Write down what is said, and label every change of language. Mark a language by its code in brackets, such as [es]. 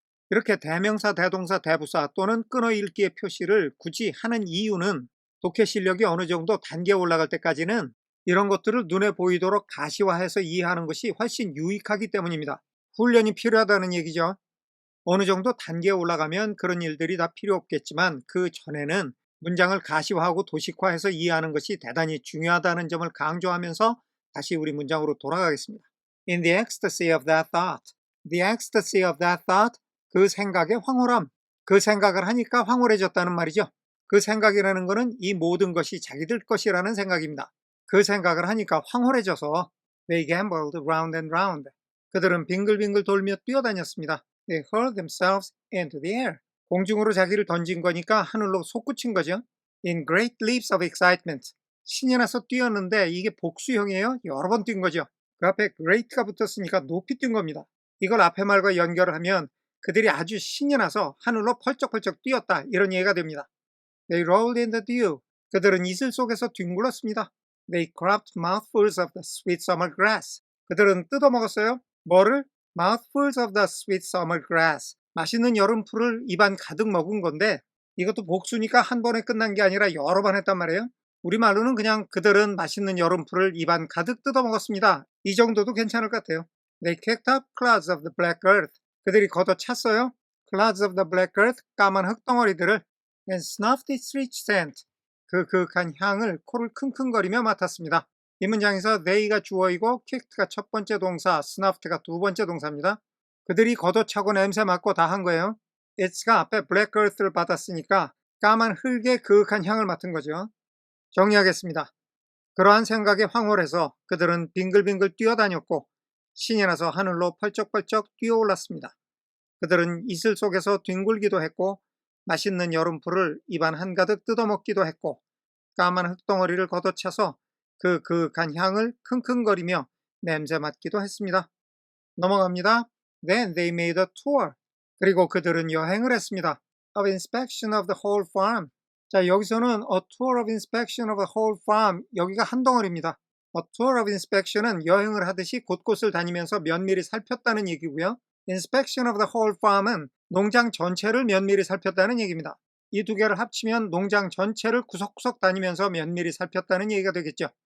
[ko] 이렇게 대명사, 대동사, 대부사 또는 끊어읽기의 표시를 굳이 하는 이유는 독해 실력이 어느 정도 단계에 올라갈 때까지는 이런 것들을 눈에 보이도록 가시화해서 이해하는 것이 훨씬 유익하기 때문입니다. 훈련이 필요하다는 얘기죠. 어느 정도 단계에 올라가면 그런 일들이 다 필요 없겠지만 그 전에는 문장을 가시화하고 도식화해서 이해하는 것이 대단히 중요하다는 점을 강조하면서 다시 우리 문장으로 돌아가겠습니다. [en] In the ecstasy of that thought. The ecstasy of that thought. [ko] 그 생각의 황홀함. 그 생각을 하니까 황홀해졌다는 말이죠. 그 생각이라는 것은 이 모든 것이 자기들 것이라는 생각입니다. 그 생각을 하니까 황홀해져서 [en] They gambled round and round. [ko] 그들은 빙글빙글 돌며 뛰어다녔습니다. [en] They hurled themselves into the air. [ko] 공중으로 자기를 던진 거니까 하늘로 솟구친 거죠. [en] In great leaps of excitement. [ko] 신이 나서 뛰었는데 이게 복수형이에요. 여러 번 뛴 거죠. 그 앞에 great가 붙었으니까 높이 뛴 겁니다. 이걸 앞에 말과 연결을 하면 그들이 아주 신이 나서 하늘로 펄쩍펄쩍 뛰었다 이런 얘기가 됩니다. [en] They rolled in the dew. [ko] 그들은 이슬 속에서 뒹굴었습니다. [en] They cropped mouthfuls of the sweet summer grass. [ko] 그들은 뜯어먹었어요. 뭐를? [en] Mouthfuls of the sweet summer grass. [ko] 맛있는 여름 풀을 입안 가득 먹은 건데 이것도 복수니까 한 번에 끝난 게 아니라 여러 번 했단 말이에요. 우리말로는 그냥 그들은 맛있는 여름풀을 입안 가득 뜯어 먹었습니다. 이 정도도 괜찮을 것 같아요. [en] They kicked up clouds of the black earth. [ko] 그들이 걷어찼어요. [en] Clouds of the black earth, [ko] 까만 흙덩어리들을 [en] and snuffed its rich scent. [ko] 그 그윽한 향을 코를 킁킁거리며 맡았습니다. 이 문장에서 they가 주어이고 kicked가 첫 번째 동사, snuffed가 두 번째 동사입니다. 그들이 걷어차고 냄새 맡고 다 한 거예요. it's가 앞에 black earth를 받았으니까 까만 흙의 그윽한 향을 맡은 거죠. 정리하겠습니다. 그러한 생각에 황홀해서 그들은 빙글빙글 뛰어다녔고 신이 나서 하늘로 펄쩍펄쩍 뛰어올랐습니다. 그들은 이슬 속에서 뒹굴기도 했고 맛있는 여름풀을 입안 한가득 뜯어먹기도 했고 까만 흙덩어리를 걷어차서 그 그윽한 향을 킁킁거리며 냄새 맡기도 했습니다. 넘어갑니다. [en] Then they made a tour. [ko] 그리고 그들은 여행을 했습니다. [en] Of inspection of the whole farm. [ko] 자, 여기서는 [en] a tour of inspection of the whole farm. [ko] 여기가 한 덩어리입니다. [en] A tour of inspection [ko] 은 여행을 하듯이 곳곳을 다니면서 면밀히 살폈다는 얘기고요. [en] Inspection of the whole farm [ko] 은 농장 전체를 면밀히 살폈다는 얘기입니다. 이 두 개를 합치면 농장 전체를 구석구석 다니면서 면밀히 살폈다는 얘기가 되겠죠.